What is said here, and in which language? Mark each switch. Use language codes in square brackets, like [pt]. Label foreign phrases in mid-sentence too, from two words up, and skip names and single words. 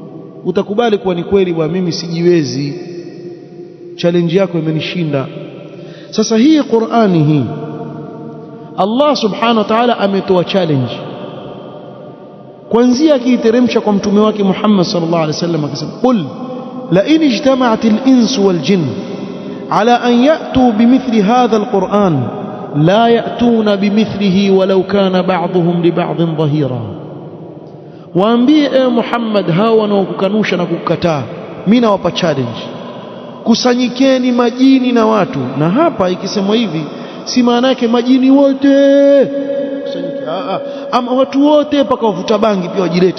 [sw] Utakubali kuwa ni kweli bwana, mimi sijiwezi, challenge yako imenishinda. Sasa hii Qur'ani hii Allah [ar] سبحانه وتعالى [sw] ametoa challenge kuanzia akiiteremsha kwa mtume wake Muhammad [ar] صلى الله عليه وسلم أكيسما قل لئن اجتمعت الإنس والجن على أن يأتوا بمثل هذا القرآن لا يأتون بمثله ولو كان بعضهم لبعض ظهيرا. [sw] Waambie Muhammad hawa wanaokukanusha na kukukataa, mimi nawapa challenge, kusanyikeni majini na watu. Na hapa ikisemwa hivi si maana yake majini wote kusanyike, ama watu wote mpaka wavuta bangi pia wajilete.